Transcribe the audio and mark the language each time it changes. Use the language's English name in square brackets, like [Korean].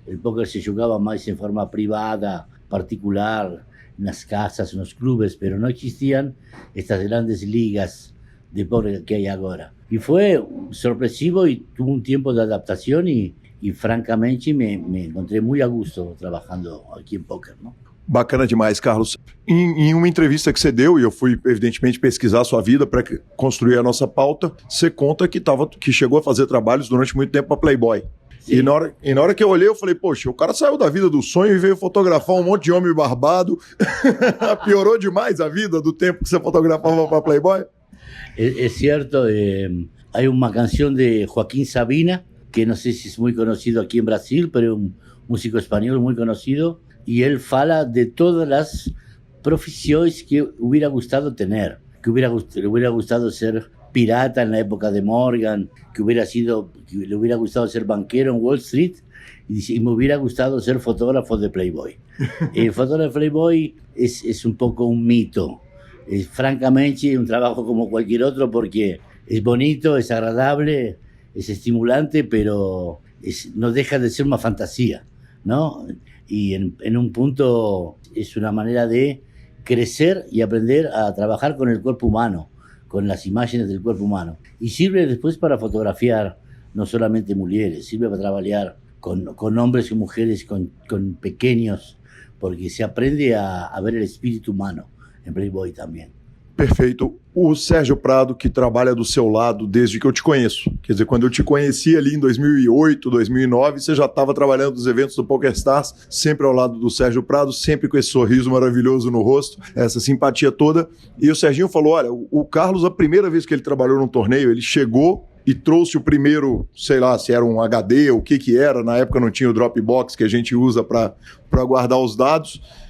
[Spanish] El póker se jugaba más en forma privada, particular, en las casas, en los clubes, pero no existían estas grandes ligas de póker que hay ahora. Y fue sorpresivo y tuvo un tiempo de adaptación y francamente me encontré muy a gusto trabajando [Portuguese] aqui em póquer, não? Bacana demais, Carlos. Em uma entrevista que você deu, e eu fui, evidentemente, pesquisar a sua vida para construir a nossa pauta, você conta que chegou a fazer trabalhos durante muito tempo para Playboy. E na hora que eu olhei, eu falei, poxa, o cara saiu da vida do sonho e veio fotografar um monte de homem barbado. Piorou demais a vida do tempo que você fotografava para Playboy? [Spanish] Es cierto, hay una canción de Joaquín Sabina, que no sé si es muy conocido aquí en Brasil, pero es un músico español muy conocido, y él fala de todas las profesiones que hubiera gustado tener, que le hubiera gustado ser pirata en la época de Morgan, que le hubiera gustado ser banquero en Wall Street, y dice, y me hubiera gustado ser fotógrafo de Playboy. El fotógrafo de Playboy es un poco un mito. Es francamente un trabajo como cualquier otro porque es bonito, es agradable, es estimulante, pero no deja de ser una fantasía, ¿no? Y en un punto es una manera de crecer y aprender a trabajar con el cuerpo humano, con las imágenes del cuerpo humano. Y sirve después para fotografiar no solamente mujeres, sirve para trabajar con hombres y mujeres, con pequeños, porque se aprende a ver el espíritu humano [Portuguese] em Playboy também. Perfeito. O Sérgio Prado, que trabalha do seu lado desde que eu te conheço. Quer dizer, quando eu te conheci ali em 2008, 2009, você já estava trabalhando nos eventos do PokerStars, sempre ao lado do Sérgio Prado, sempre com esse sorriso maravilhoso no rosto, essa simpatia toda. E o Serginho falou, olha, o Carlos, a primeira vez que ele trabalhou num torneio, ele chegou e trouxe o primeiro, sei lá, se era um HD, o que era, na época não tinha o Dropbox que a gente usa para guardar os dados.